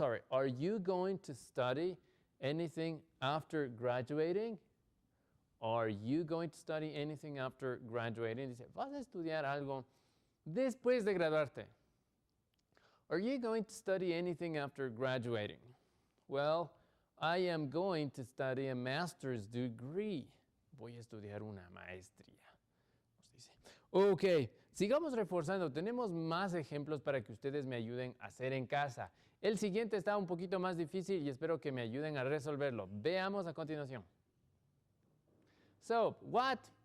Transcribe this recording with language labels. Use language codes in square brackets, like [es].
[en] Are you going to study anything after graduating? Are you going to study anything after graduating? [es] Dice, ¿vas a estudiar algo después de graduarte? [en] Are you going to study anything after graduating? Well, I am going to study a master's degree. [es] Voy a estudiar una maestría. Nos dice. Ok, sigamos reforzando. Tenemos más ejemplos para que ustedes me ayuden a hacer en casa. El siguiente está un poquito más difícil y espero que me ayuden a resolverlo. Veamos a continuación. [en] So, what?